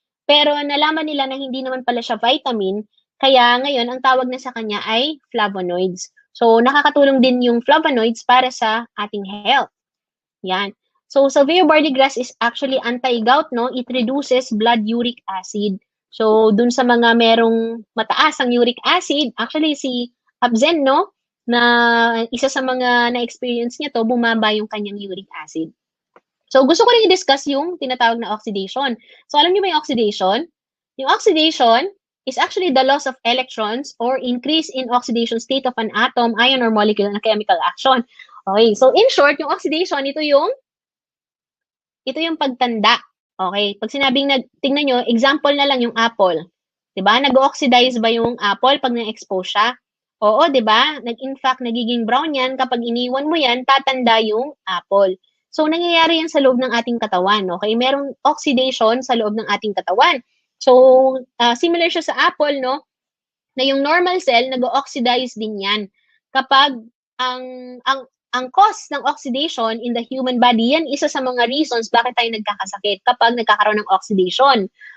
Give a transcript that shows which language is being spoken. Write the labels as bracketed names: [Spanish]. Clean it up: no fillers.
[Filipino] Pero nalaman nila na hindi naman pala siya vitamin, kaya ngayon ang tawag na sa kanya ay flavonoids. So, nakakatulong din yung flavonoids para sa ating health. Yan. [English] So, Salveo barley grass is actually anti-gout, no? It reduces blood uric acid. [Filipino] So, dun sa mga merong mataas ang uric acid, actually si Abzen, no? Na isa sa mga na-experience niya to, bumaba yung kanyang uric acid. So, gusto ko rin i-discuss yung tinatawag na oxidation. So, alam niyo ba yung oxidation? [English] Yung oxidation is actually the loss of electrons or increase in oxidation state of an atom, ion, or molecule na chemical action. [Filipino] Okay, so in short, yung oxidation, ito yung pagtanda. Okay, pag sinabing tingnan nyo, example na lang yung apple. Diba? Nag-oxidize ba yung apple pag na-expose siya? Oo, diba? In fact, nagiging brown yan. Kapag iniwan mo yan, tatanda yung apple. So, nangyayari yan sa loob ng ating katawan. Okay? Merong oxidation sa loob ng ating katawan. So, similar siya sa apple, no? Na yung normal cell, nag-oxidize din yan. Kapag ang cause ng oxidation [English] in the human body, [Filipino] yan isa sa mga reasons bakit tayo nagkakasakit kapag nagkakaroon ng oxidation.